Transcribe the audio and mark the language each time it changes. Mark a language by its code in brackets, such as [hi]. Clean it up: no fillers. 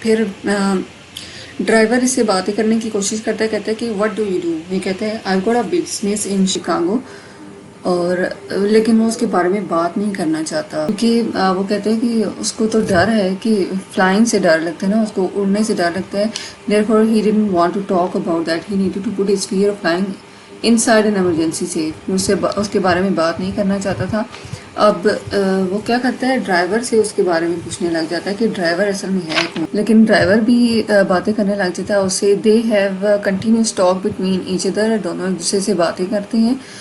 [ur] پھر ڈرائیور اس سے باتیں کرنے کی کوشش کرتا ہے, کہتا ہے کہ [en] What do you do. [ur] یہ کہتا ہے [en] I got a business in Chicago, [ur] اور لیکن وہ اس کے بارے میں بات نہیں کرنا چاہتا, کیونکہ وہ کہتے ہیں کہ اس کو تو ڈر ہے, کہ فلائنگ سے ڈر لگتا ہے نا, اس کو اڑنے سے ڈر لگتا ہے. [en] therefore he didn't want to talk about that, he needed to put his fear of flying inside an emergency safe. [ur] اس کے بارے میں بات نہیں کرنا چاہتا تھا. اب وہ کیا کرتا ہے, ڈرائیور سے اس کے بارے میں پوچھنے لگ جاتا ہے کہ ڈرائیور اصل میں ہے کون. لیکن ڈرائیور بھی باتیں کرنے لگ جاتا ہے اس سے. [en] they have continuous talk between each other, [ur] دونوں ایک دوسرے سے باتیں کرتے ہیں.